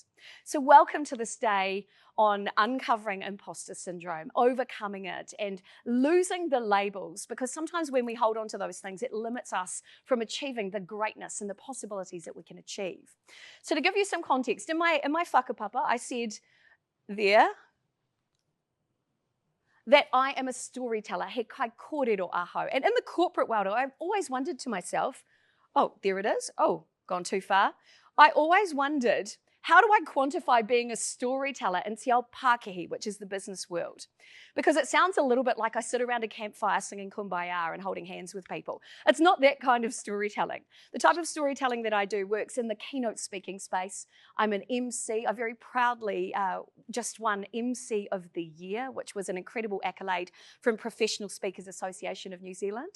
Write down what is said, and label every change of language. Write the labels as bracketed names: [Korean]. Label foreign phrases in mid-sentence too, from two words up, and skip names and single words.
[English] So welcome to this day on uncovering imposter syndrome, overcoming it, and losing the labels, because sometimes when we hold on to those things, it limits us from achieving the greatness and the possibilities that we can achieve. So to give you some context, in my whakapapa, I said there that I am a storyteller, [Māori] he kai kōrero aho. [English] And in the corporate world, I've always wondered to myself, oh, there it is. Oh, gone too far. I always wondered, how do I quantify being a storyteller in [Māori] te ao Pākehā, [English] which is the business world? Because it sounds a little bit like I sit around a campfire singing Kumbaya and holding hands with people. It's not that kind of storytelling. The type of storytelling that I do works in the keynote speaking space. I'm an MC. I very proudly just won MC of the Year, which was an incredible accolade from Professional Speakers Association of New Zealand.